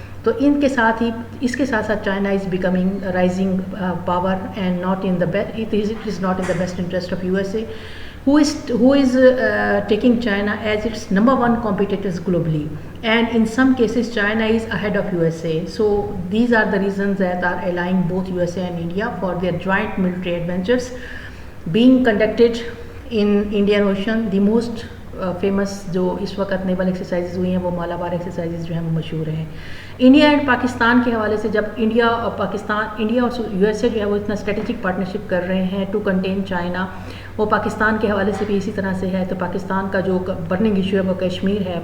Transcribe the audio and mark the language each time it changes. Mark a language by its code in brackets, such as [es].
[ur] تو ان کے ساتھ ہی اس کے ساتھ ساتھ [en] China is becoming rising power and not in the it is not in the best interest of USA who is taking China as its number one competitors globally, and in some cases China is ahead of USA. So these are the reasons that are allying both USA and India for their joint military adventures being conducted in Indian Ocean. The most [ur] famous جو اس وقت نیول exercises ہوئی ہیں وہ Malabar exercises جو ہیں وہ مشہور ہیں. انڈیا اینڈ پاکستان کے حوالے سے جب انڈیا اور USA جو ہے وہ اتنا اسٹریٹجک پارٹنرشپ کر رہے ہیں [en] to contain China, [ur] وہ پاکستان کے حوالے سے بھی اسی طرح سے ہے. تو پاکستان کا جو برننگ ایشو ہے وہ کشمیر ہے.